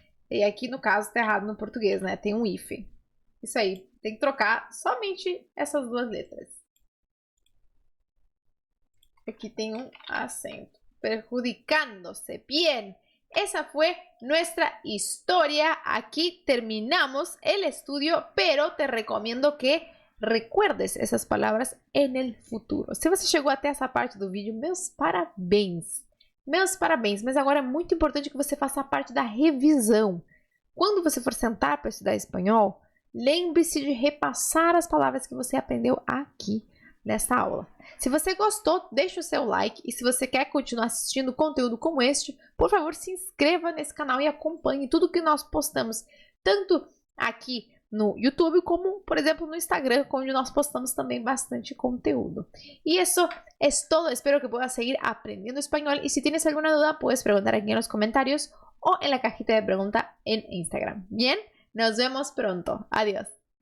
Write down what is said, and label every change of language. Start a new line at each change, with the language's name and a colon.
Portuguese: E aqui, no caso, tá errado no português, né? Tem um hífen. Isso aí. Tem que trocar somente essas duas letras. Aqui tem um acento. Perjudicando-se. Bien.
Spanish: esa fue nuestra historia. Aquí terminamos el estudio, pero te recomiendo que recuerdes
Portuguese: essas palavras no futuro. Se você chegou até essa parte do vídeo, meus parabéns. Meus parabéns, mas agora é muito importante que você faça parte da revisão. Quando você for sentar para estudar espanhol, lembre-se de repassar as palavras que você aprendeu aqui nessa aula. Se você gostou, deixa o seu like e se você quer continuar assistindo conteúdo como este, por favor, se inscreva nesse canal e acompanhe tudo que nós postamos, tanto aqui no YouTube como, por exemplo, no Instagram, onde nós postamos também bastante conteúdo.
Spanish: Y eso es todo. Espero que puedas seguir aprendiendo español y si tienes alguna duda puedes preguntar aquí en los comentarios o en la cajita de pregunta en Instagram. Bien, nos vemos pronto. Adiós.